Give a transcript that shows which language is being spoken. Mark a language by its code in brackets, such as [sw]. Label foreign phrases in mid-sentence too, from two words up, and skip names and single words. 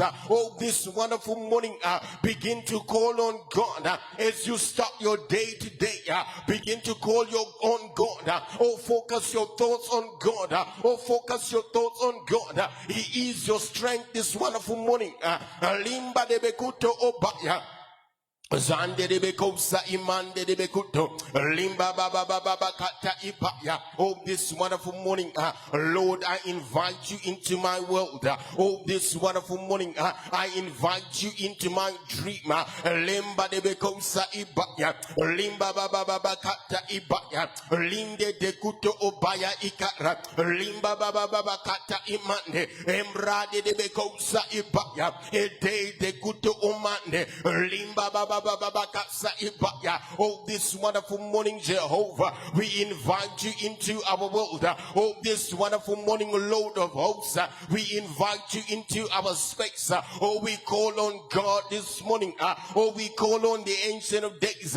[en] Oh, this wonderful morning, begin to call on God as you start your day today. Begin to call on God. Oh, focus your thoughts on God. Oh, focus your thoughts on God. He is your strength this wonderful morning. Limba de bekuto obaya. Zande de bekosa imande de bekuto limba baba baba kata ipaya. Oh, this wonderful morning, Lord, I invite you into my world. Oh, this wonderful morning, I invite you into my dream. Limba de bekosa ibaya, limba baba baba kata ibaya, linde de kuto obaya ikara, limba baba baba kata imande, embrade de bekosa ibaya, ede de kuto umande, limba baba. Oh, this wonderful morning, Jehovah, we invite you into our world. Oh, this wonderful morning, Lord of hosts, we invite you into our space. Oh, we call on God this morning. Oh, we call on the Ancient of Days.